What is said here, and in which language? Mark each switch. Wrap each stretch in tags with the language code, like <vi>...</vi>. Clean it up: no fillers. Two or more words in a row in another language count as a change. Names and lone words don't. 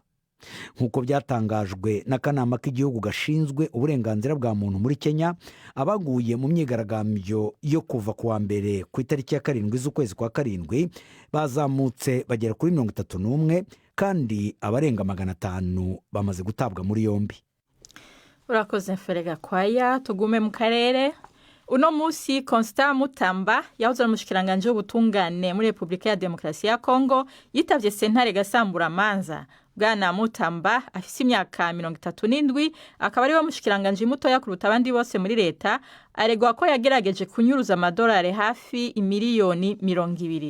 <rw>Nk'uko byatangajwe n'akanama k'igihugu gashinzwe uburenganzira bwa muntu muri Kenya, abaguye mu myigaragambyo yo kuva ku wa mbere ku itariki ya 7 z'ukwezi kwa 7 bazamutse bagera kuri 31 kandi abarenga 500 bamaze gutabwa muri yombi. Urakoze Ferega Kwaya. Tugume mu karere.</rw> <rn>Uno musi Constant Mutamba yahoze ari umushikiranganje w'ubutungane muri Republika ya Demokarasi ya Kongo yitavye sentare gasambura manza. Bwana Mutamba afise imyaka 37 akaba ari we mushikiranganje mutoya kuruta abandi bose muri leta, aregwa ko yagerageje kunyuruza amadolari hafi imiliyoni 200.</rn>